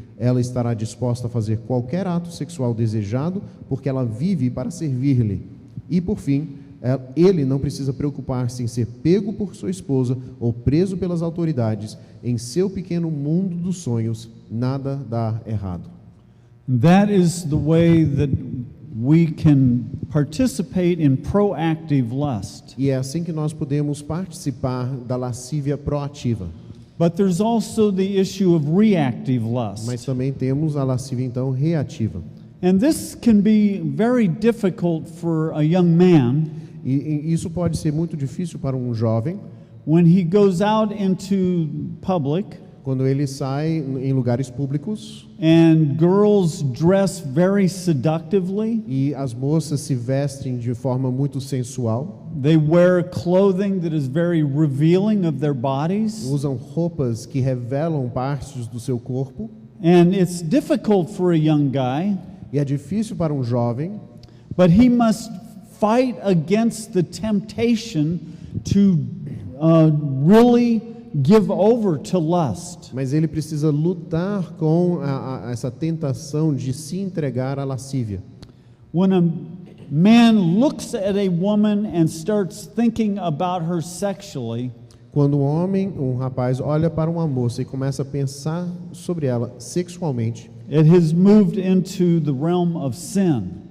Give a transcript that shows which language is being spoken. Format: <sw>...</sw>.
<pt>Ela estará disposta a fazer qualquer ato sexual desejado, porque ela vive para servir-lhe. E, por fim, ele não precisa preocupar-se em ser pego por sua esposa ou preso pelas autoridades. Em seu pequeno mundo dos sonhos, nada dá errado.</pt> <en>That is the way that we can participate in proactive lust.</en> <pt>E é assim que nós podemos participar da lascívia proativa.</pt> <en>But there's also the issue of reactive lust.</en> <pt>Mas também temos a lascívia, então, reativa.</pt> <en>And this can be very difficult for a young man</en> <pt>E isso pode ser muito difícil para um jovem</pt> <en>when he goes out into public</en> <pt>quando ele sai em lugares públicos</pt> <en>and girls dress very seductively.</en> <pt>e as moças se vestem de forma muito sensual,</pt> <en>They wear clothing that is very revealing of their bodies.</en> <pt>usam roupas que revelam partes do seu corpo.</pt> <en>And it's difficult for a young guy,</en> <pt>E é difícil para um jovem,</pt> <en>but he must fight against the temptation to really give over to lust.</en> <pt>mas ele precisa lutar com essa tentação de se entregar à lascívia.</pt> <en>When a man looks at a woman and starts thinking about her sexually,</en> <pt>Quando um rapaz olha para uma moça e começa a pensar sobre ela sexualmente,</pt> <en>it has moved into the realm of sin.</en>